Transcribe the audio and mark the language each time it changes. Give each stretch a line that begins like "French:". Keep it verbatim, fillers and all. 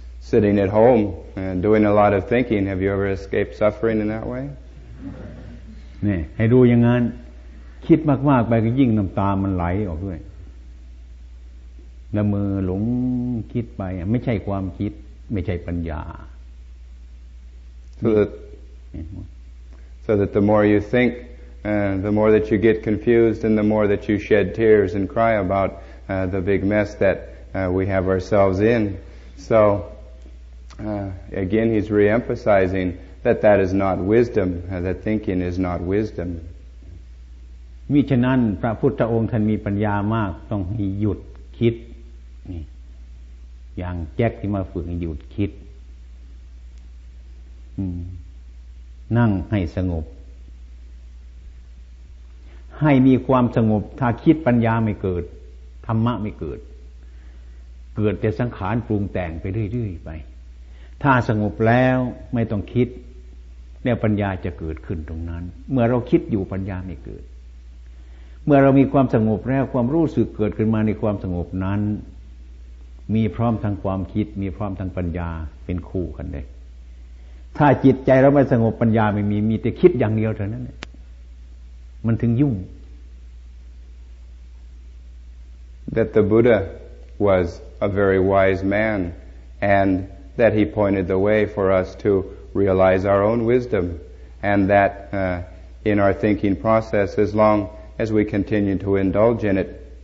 English: Sitting at home and doing a lot of thinking, have you ever escaped suffering in that way?
Thai: นี่ให้ดูอย่างนั้นคิดมากๆไปก็ยิ่งน้ำตามันไหลออกด้วยละเมอหลงคิดไปไม่ใช่ความคิดไม่ใช่ปัญญา
English: so that, so that the more you think uh, the more that you get confused and the more that you shed tears and cry about uh, the big mess that uh, we have ourselves in. So uh, again he's re-emphasizing that that is not wisdom, uh, that thinking is not wisdom.
Thai: มิฉะนั้นพระพุทธองค์ท่านมีปัญญามากต้องให้หยุดคิดนี่อย่างแจ็คที่มาฝึกให้หยุดคิดอืมนั่งให้สงบ ให้มีความสงบถ้าคิดปัญญาไม่เกิดธรรมะไม่เกิดเกิดแต่สังขารปรุงแต่งไปเรื่อยๆไปถ้าสงบแล้วไม่ต้องคิดแล้วปัญญาจะเกิดขึ้นตรงนั้นเมื่อเราคิดอยู่ปัญญาไม่เกิดเมื่อเรามีความสงบแล้วความรู้สึกเกิดขึ้นมาในความสงบนั้น มีพร้อมทางความคิดมีพร้อมทางปัญญาเป็นคู่กันเลยถ้าจิตใจเราไม่สงบปัญญาไม่มีมีแต่คิดอย่างเดียวเท่านั้นแหละมันถึงยุ่ง
English: That the Buddha was a very wise man and that he pointed the way for us to realize our own wisdom and that uh, in our thinking process, as long as we continue to indulge in it